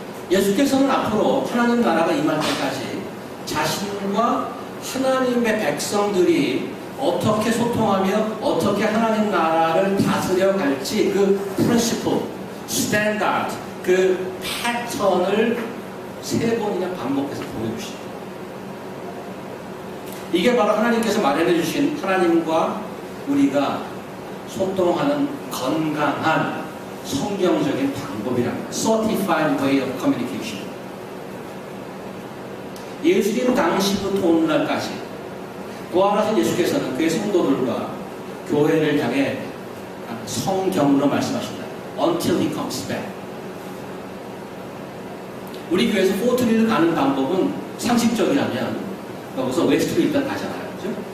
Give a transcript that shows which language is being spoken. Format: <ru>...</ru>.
<ko>예수께서는 앞으로 하나님 나라가 임할 때까지 자신과 하나님의 백성들이 어떻게 소통하며 어떻게 하나님 나라를 다스려 갈지 그 프린시플, 스탠다드, 그 패턴을 3번이나 반복해서 보여주십니다. 이게 바로 하나님께서 마련해 주신 하나님과 우리가 소통하는 건강한 성경적인 방법이랍니다.</ko> <en>Certified way of communication.</en> <ko>예수님 당시부터 오늘날까지 부활하신 예수께서는 그의 성도들과 교회를 향해 성경으로 말씀하신다.</ko> <en>Until he comes back.</en> <ko>우리 교회에서 포트리를 가는 방법은 상식적이라면 여기서 웨스트로 일단 가잖아요. 그죠?</ko>